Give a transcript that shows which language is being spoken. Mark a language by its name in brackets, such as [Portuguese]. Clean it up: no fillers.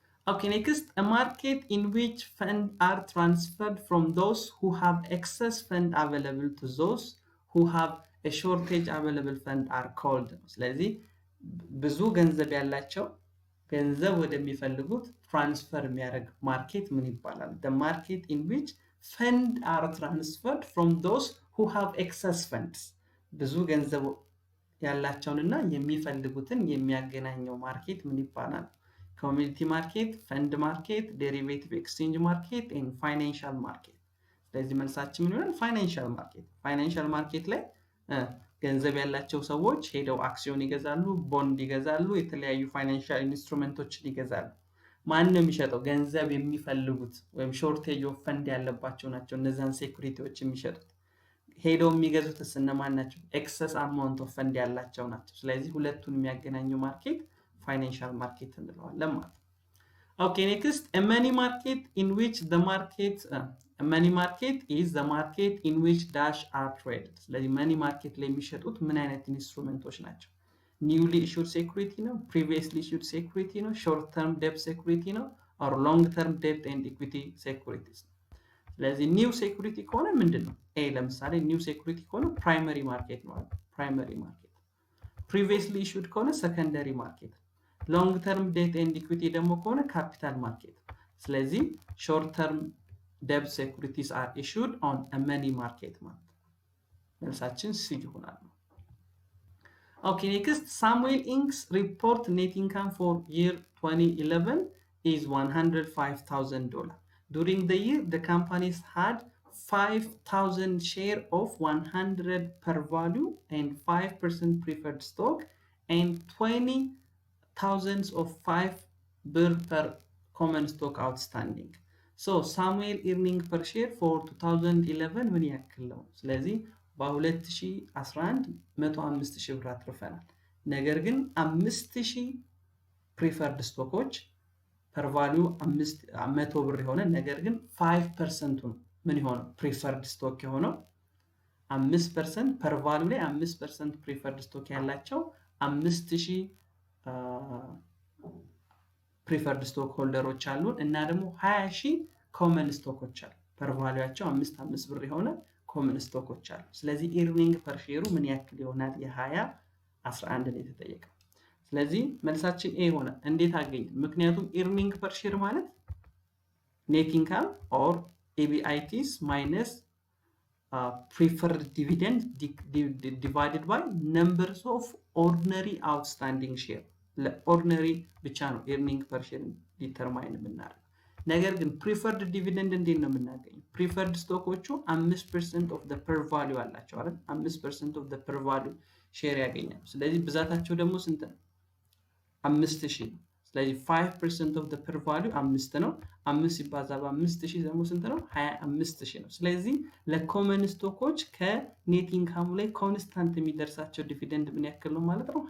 [English] Okay, next, a market in which funds are transferred from those who have excess fund available to those who have a shortage available fund are called. [Amharic] ስለዚህ ብዙ ገንዘብ ያላቸው ገንዘብ ወደሚፈልጉት ትራንስፈር የሚያደርግ ማርኬት ምን ይባላል? [English] The market in which funds are transferred from those who have excess funds. [Amharic] ብዙ ገንዘብ ያላቸውንና የሚፈልጉትን የሚያገናኘው ማርኬት ምን ይባላል? [English] Commodity market, fund market, derivative exchange market, and financial market. [Amharic] ስለዚህ መልሳችን ምን ይሆናል? financial market. financial market ላይ ገንዘብ ያላቸው ሰዎች ሄደው አክሲዮን ይገዛሉ፣ ቦንድ ይገዛሉ፣ የተለያዩ ፋይናንሻል ኢንስትሩመንቶችን ይገዛሉ። ማን ነው የሚሸጠው? ገንዘብ የሚፈልጉት ወይም ሾርቴጅ ኦፍ ፈንድ ያለባቸው ናቸው እነዛን ሴኩሪቲዎች የሚሸጡት። ሄደው የሚገዙት እነማን ናቸው? ኤክሰስ አማውንት ኦፍ ፈንድ ያላቸው ናቸው። ስለዚህ ሁለቱን የሚያገናኘው ማርኬት financial market እንለዋለን ማለት ነው። [English] Okay, next, a money market in which the market a money market is the market in which dash are traded. [Amharic] ስለዚህ money market ላይ የሚሸጡት ምን አይነት ኢንስትሩመንቶች ናቸው? [English] newly issued security ነው፣ previously issued security ነው፣ short term debt security ነው, or long term debt and equity securities. [Amharic] ስለዚህ new security ከሆነ ምንድነው? [English] ለምሳሌ new security ከሆነ primary market ነው፣ primary market. previously issued ከሆነ secondary market. long term debt and equity ደግሞ ከሆነ capital market ስለዚህ short term debt securities are issued on a money market [Amharic] ማለት መልሳችን ሲ ይሆናል [English] Okay, next, Samuel Inc.'s report net income for year 2011 is $105,000. During the year, the companies had 5,000 share of 100 per value and 5% preferred stock and 20,000 of 5 birr per common stock outstanding. So Samuel earning per share for 2011 ምን ያክል ነው? [Amharic] ስለዚህ በ2011 105,000 ብር አትርፈናል። ነገር ግን 5,000 preferred ስቶኮች per value 100 ብር የሆነ ነገር ግን 5% ነው ምን ይሆነው preferred stock የሆነው 5% per value ላይ 5% preferred stock ያላቸው 5,000 preferred stock holders አሉ እና ደግሞ 20,000 common stocks አሉ per valueያቸው 5 ብር የሆነ common stocks አሉ ስለዚህ earning per share ምን ያክል ይሆናል የ2011 ላይ ተጠየቀው ስለዚህ መልሳችን ኤ ሆነ እንዴት አገኘ ምክንያቱም earning per share ማለት [English] net income or EBITs minus preferred dividend divided by numbers of ordinary outstanding share ለordinary ብቻ ነው earning per share determine የምናደርገው [Amharic] ነገር ግን preferred dividend እንዴት ነው የምናገኘው? [English] preferred ስቶኮቹ 5% of the per value አላቸው አይደል? [Amharic] 5% of the per value ሼር ያገኛሉ። ስለዚህ ብዛታቸው ደግሞ ስንት ነው? 5000 ነው። ስለዚህ 5% of the per value 5 ነው። 5 ሲባዛ በ5000 ደግሞ ስንት ነው? 25000 ነው። ስለዚህ ለኮመን ስቶኮች ከኔት ኢንካሙ ላይ ኮንስታንት የሚደርሳቸው ዲቪደንድ ምን ያክል ነው ማለት ነው?